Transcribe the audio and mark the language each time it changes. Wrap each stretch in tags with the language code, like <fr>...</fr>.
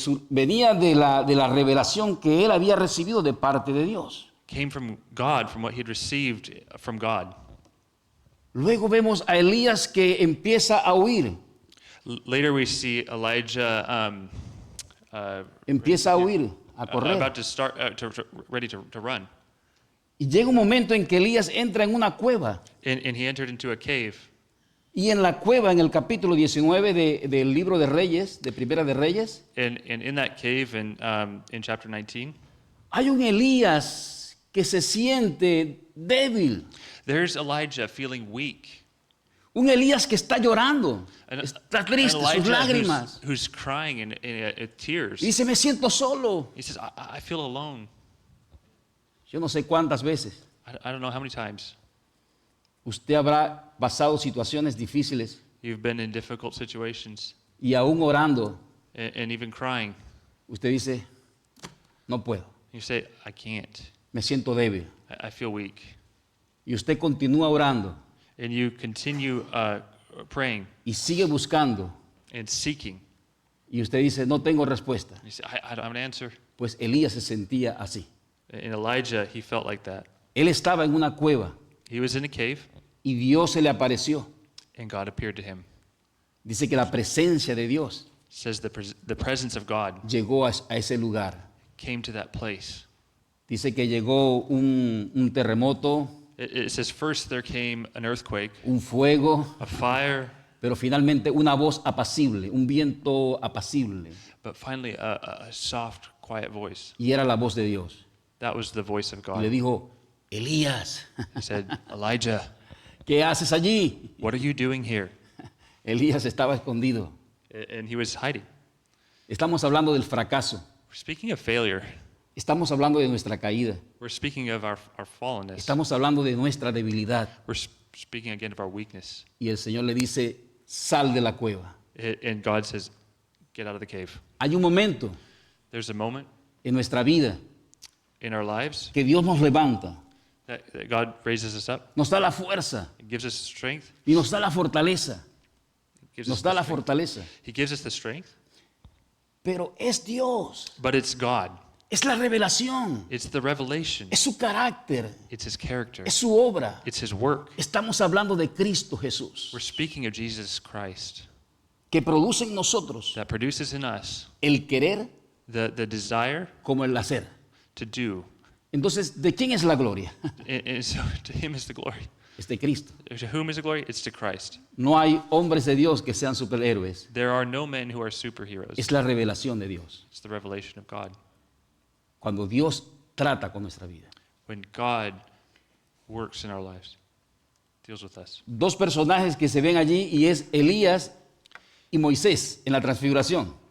<es>venía de la revelación que él había recibido de parte de Dios.</es> <en>came from God, from what he had received from God.</en> <es>Luego vemos a Elías que empieza a huir.</es> <en>Later we see Elijah</en> <es>Empieza a huir, a correr.</es> <en>about to start, ready to run.</en> <es>Y llega un momento en que Elías entra en una cueva.</es> <en>And he entered into a cave.</en> <es>Y en la cueva, en el capítulo 19 del libro de Reyes, de Primera de Reyes,</es> <en>And in that cave in chapter 19,</en> <es>hay un Elías que se siente débil.</es> <en>there's Elijah feeling weak.</en> <es>Un Elías que está llorando,</es> <en>An</en> <es>está triste, sus</es> <en>Elijah</en> <es>lágrimas.</es> <en>who's crying in tears.</en> <es>Y dice, me siento solo.</es> <en>He says, I feel alone.</en> <es>Yo no sé cuántas veces</es> <en>I don't know how many times</en> <es>usted habrá pasado situaciones difíciles</es> <en>you've been in difficult situations</en> <es>y aún orando,</es> <en>and even crying.</en> <es>usted dice, no puedo,</es> <en>You say, I can't.</en> <es>me siento débil.</es> <en>I feel weak.</en> <es>Y usted continúa orando</es> <en>And you continue praying</en> <es>y sigue buscando.</es> <en>and seeking.</en> <es>Y usted dice, no tengo respuesta.</es> <en>You say, I don't have an answer.</en> <es>Pues Elías se sentía así.</es> <en>In Elijah, he felt like that.</en> <es>Él estaba en una cueva</es> <en>He was in a cave,</en> <es>y Dios se le apareció.</es> <en>and God appeared to him.</en> <es>Dice que la presencia de Dios</es> <en>It</en> <es>says the presence of God</es> <en>llegó a ese lugar.</en> <es>came to that place.</es> <en>Dice que llegó un terremoto,</en> <es>It says first there came an earthquake,</es> <en>un fuego,</en> <es>a fire,</es> <en>pero finalmente una voz apacible, un viento apacible.</en> <es>but finally a soft, quiet voice.</es> <en>Y era la voz de Dios.</en> <es>That was the voice of</es> <en>Y le</en> <es>God.</es> <en>dijo, Elías,</en> <es>He said, Elijah,</es> <en>¿qué haces allí?</en> <es>what are you doing here?</es> <en>Elías estaba escondido.</en> <es>And he was hiding.</es> <en>Estamos hablando del fracaso.</en> <es>We're speaking of failure.</es> <en>Estamos hablando de nuestra caída.</en> <es>We're speaking of our fallenness.</es> <en>Estamos hablando de nuestra debilidad.</en> <es>We're speaking again of our weakness.</es> <en>Y el Señor le dice, sal de la cueva.</en> <es>And God says, get out of the cave.</es> <en>Hay un momento</en> <es>There's a moment</es> <en>en nuestra vida</en> <es>in our lives</es> <en>que Dios nos levanta,</en> <es>that God raises us up,</es> <en>nos da la fuerza</en> <es>gives us strength.</es> <en>y nos da la fortaleza.</en> <es>Gives</es> <en>Nos</en> <es>us</es> <en>da</en> <es>the</es> <en>la</en> <es>strength.</es> <en>fortaleza.</en> <es>He gives us the strength,</es> <en>Pero es Dios,</en> <es>but it's God.</es> <en>es la revelación,</en> <es>It's the revelation.</es> <en>es su carácter,</en> <es>It's His character.</es> <en>es su obra.</en> <es>It's His work.</es> <en>Estamos hablando de Cristo Jesús,</en> <es>We're speaking of Jesus Christ</es> <en>que produce en nosotros</en> <es>that produces in us</es> <en>el querer</en> <es>the desire</es> <en>como el hacer.</en> <es>to do.</es> <en>Entonces, ¿de quién es la gloria?</en> <es>And so to Him is the glory.</es> <en>Es de Cristo.</en> <es>To whom is the glory? It's to Christ.</es> <en>No hay hombres de Dios que sean superhéroes.</en> <es>There are no men who are superheroes.</es> <en>Es la revelación de Dios.</en> <es>It's the revelation of God.</es> <en>Cuando Dios trata con nuestra vida.</en> <es>When God works in our lives, deals with us.</es> <en>Dos personajes que se ven allí y es Elías y Moisés en la transfiguración.</en>